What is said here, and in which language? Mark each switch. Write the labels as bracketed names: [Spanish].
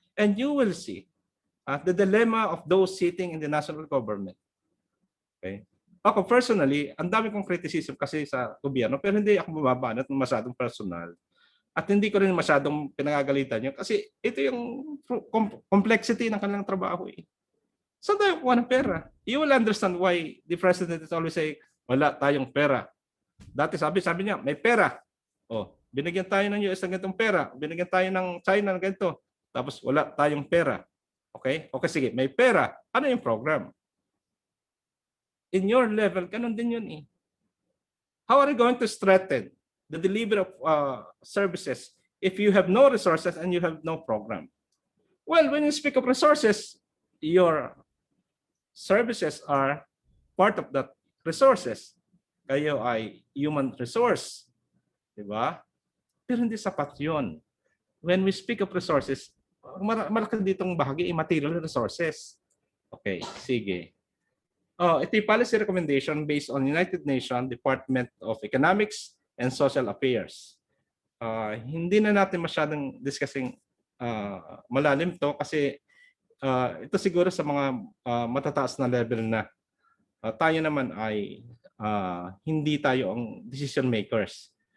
[English] And you will see the dilemma of those sitting in the national government. Okay? [Filipino] Ako personally, ang dami kong criticism kasi sa gobyerno, pero hindi ako bumabanat ng masyadong personal. At hindi ko rin masyadong pinagagalitan yun kasi ito yung complexity ng kanilang trabaho. Saan tayo kuha ng pera? [English] You will understand why the president is always say, [Filipino] wala tayong pera. Dati sabi niya, may pera. Binigyan tayo ng US ng ganitong pera. Binigyan tayo ng China ng ganito. Tapos wala tayong pera. Okay? Okay, sige. May pera. Ano yung program? [English] In your level, [Filipino] ganun din yun . [English] How are you going to strengthen the delivery of services if you have no resources and you have no program? Well, when you speak of resources, your services are part of that resources. [Filipino] Kayo ay human resource. Diba? Pero hindi sapat yun. [English] When we speak of resources, [Filipino] malaki ditong bahagi material resources. Okay, sige. Ito yung [English] policy recommendation based on United Nations Department of Economics and Social Affairs. [Filipino] Hindi na natin masyadong discussing malalim to kasi ito siguro sa mga matataas na level na tayo naman ay hindi tayo ang decision makers.